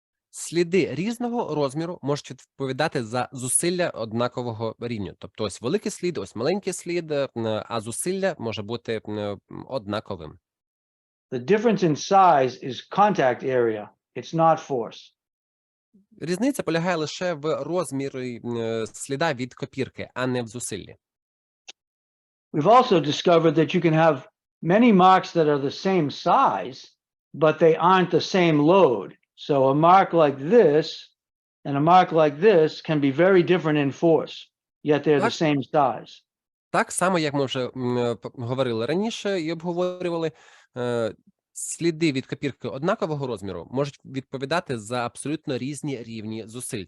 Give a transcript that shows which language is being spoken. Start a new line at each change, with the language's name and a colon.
Ukrainian: Сліди різного розміру можуть відповідати за зусилля однакового рівня. Тобто ось великий слід, ось маленький слід, а зусилля може бути однаковим.
English: The difference in size is contact area. It's not force.
Ukrainian: Різниця полягає лише в розмірі сліда від копірки, а не в зусиллі.
English: We've also discovered that you can have many marks that are the same size, but they aren't the same load. So a mark like this and a mark like this can be very different in force, yet they're the same size.
Ukrainian: Так само, як ми вже говорили раніше і обговорювали, сліди від копірки однакового розміру можуть відповідати за абсолютно різні рівні зусиль.